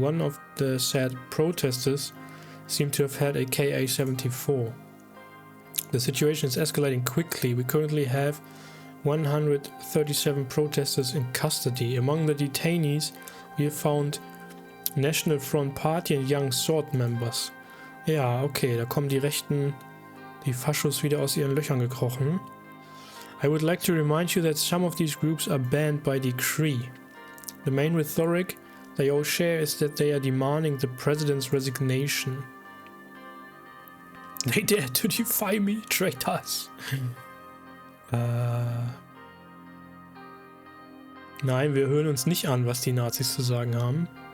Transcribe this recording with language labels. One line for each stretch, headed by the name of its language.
English: One of the said protesters seemed to have had a KA-74. The situation is escalating quickly. We currently have 137 protesters in custody. Among the detainees, we have found National Front Party and Young Sword members.
German: Ja, okay, da kommen die Rechten, die Faschos wieder aus ihren Löchern gekrochen.
English: I would like to remind you that some of these groups are banned by decree. The main rhetoric they all share is that they are demanding the president's resignation. They dare to defy me, traitors.
German: Nein, wir hören uns nicht an, was die Nazis zu sagen haben.